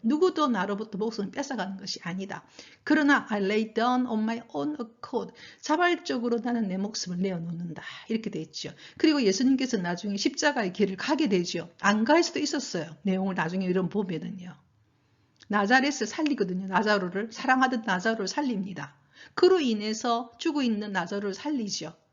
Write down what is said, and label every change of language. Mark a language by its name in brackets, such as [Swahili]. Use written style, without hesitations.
[Korean] 누구도 나로부터 목숨을 뺏어가는 것이 아니다. 그러나 [English] I lay down on my own accord. [Korean] 자발적으로 나는 내 목숨을 내어놓는다. 이렇게 돼 있죠. 그리고 예수님께서 나중에 십자가의 길을 가게 되죠. 안 갈 수도 있었어요. 내용을 나중에 이런 보면은요. 나자렛을 살리거든요. 나자로를 사랑하던 나자로를 살립니다. 그로 인해서 죽어 있는 나자로를 살리죠.